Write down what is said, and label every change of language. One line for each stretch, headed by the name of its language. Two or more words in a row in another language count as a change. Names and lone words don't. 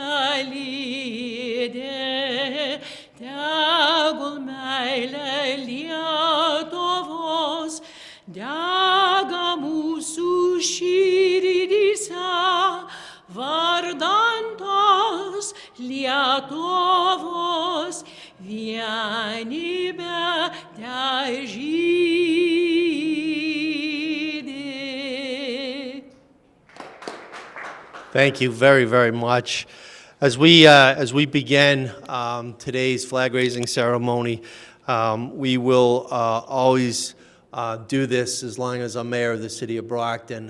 Lithuanian: telydė, tegul meilė Lietuvos dega mūsų širdyse, vardan tos Lietuvos vienybę težydi.
English: Thank you very, very much. As we begin today's flag-raising ceremony, we will always do this as long as I'm mayor of the city of Brockton.